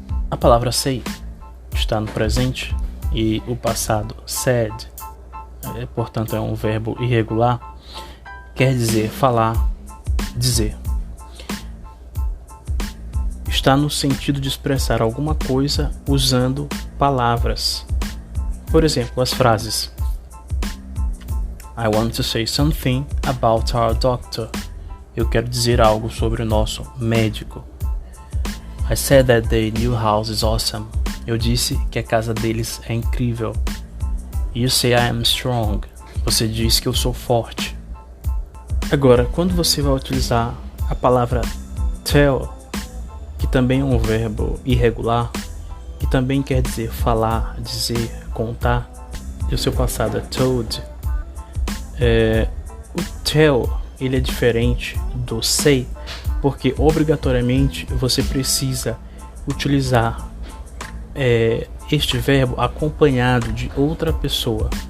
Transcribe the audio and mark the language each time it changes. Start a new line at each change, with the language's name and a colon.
Portuguese: A palavra say está no presente e o passado said, portanto é um verbo irregular, quer dizer falar, dizer. Está no sentido de expressar alguma coisa usando palavras. Por exemplo, as frases
English: I want to say something about our doctor.
Portuguese: Eu quero dizer algo sobre o nosso médico.
English: I said that their new house is awesome.
Portuguese: Eu disse que a casa deles é incrível.
English: You say I am strong.
Portuguese: Você diz que eu sou forte. Agora, quando você vai utilizar a palavra tell, que também é um verbo irregular, que também quer dizer falar, dizer, contar, e o seu passado é told, o tell ele é diferente do say, porque obrigatoriamente você precisa utilizar este verbo acompanhado de outra pessoa.